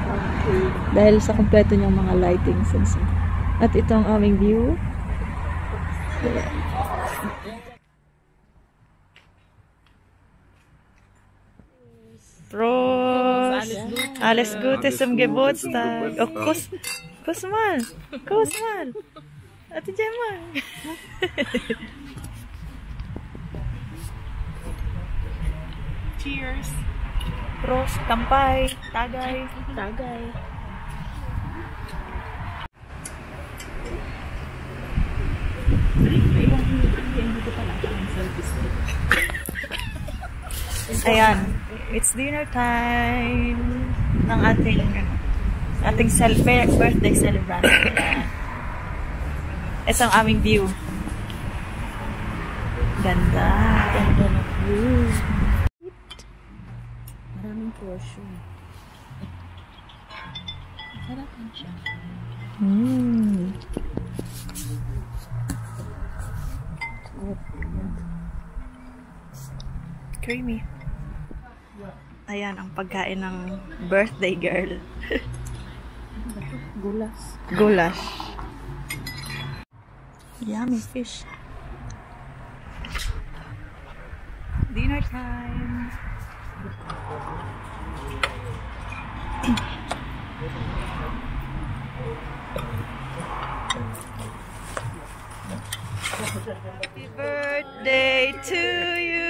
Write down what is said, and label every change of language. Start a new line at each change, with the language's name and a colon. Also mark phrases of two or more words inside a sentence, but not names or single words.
Filipino: Dahil sa kompleto niyang mga
English: lightings and so.
Filipino: At ito ang aming view. Prost!
German: Alles Gute zum Geburtstag! Oh, Kuss mal! Kuss mal!
Filipino: Ate Gemma! Cheers! Prost! Kampay! Tagay! Tagay! Ayan.
English: It's dinner time
Filipino: ng ating
English: birthday celebration.
Filipino: Ito ang aming view. Ganda. Ganda ng view. Maraming portion. Sarap yan siya. Creamy. Ayan ang pagkain ng
English: birthday girl.
Filipino: Gulas.
English: Goulash. Yummy fish. Dinner time. Happy birthday to you.